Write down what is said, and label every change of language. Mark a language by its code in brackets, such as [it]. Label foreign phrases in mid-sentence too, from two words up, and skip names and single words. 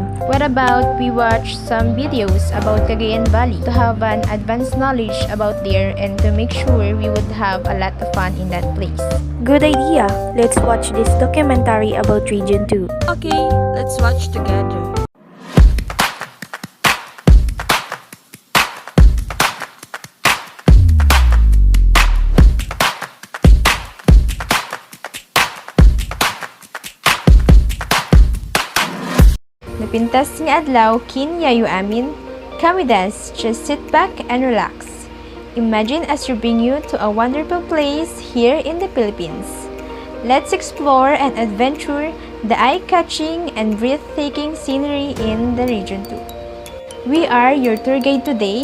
[en] What about we watch some videos about Cagayan Valley to have an advanced knowledge about there and to make sure we would have a lot of fun in that place. Good idea! Let's watch this documentary about Region 2. Okay, let's watch together. [ilo] Napintas nga adlaw kinyayo amin. [en] Come with us, just sit back and relax. Imagine as we bring you to a wonderful place here in the Philippines. Let's explore and adventure the eye-catching and breathtaking scenery in the Region 2. We are your tour guide today.